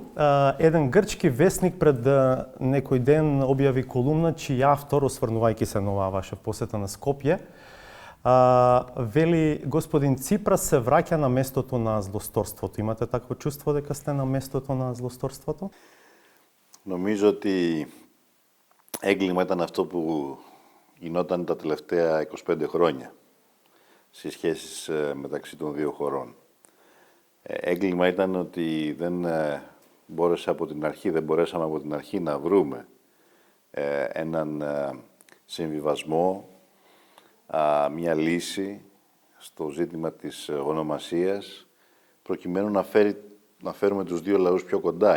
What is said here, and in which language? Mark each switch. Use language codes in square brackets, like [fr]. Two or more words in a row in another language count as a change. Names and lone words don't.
[mk] Еден грчки вестник пред некој ден објави колумна, чиј автор, осврнувајќи се на оваа ваша посета на Скопје, вели господин Ципрас се враќа на местото на злосторството. Имате такво чувство дека сте на местото на злосторството? [el] Νομίζω ότι έγκλημα ήταν αυτό που γινόταν τα τελευταία 25 χρόνια στις σχέσεις μεταξύ των δύο χωρών. Έγκλημα ήταν ότι δεν μπορέσαμε από την αρχή να βρούμε έναν συμβιβασμό, μια λύση στο ζήτημα της ονομασίας, προκειμένου να φέρουμε τους δύο λαούς πιο κοντά.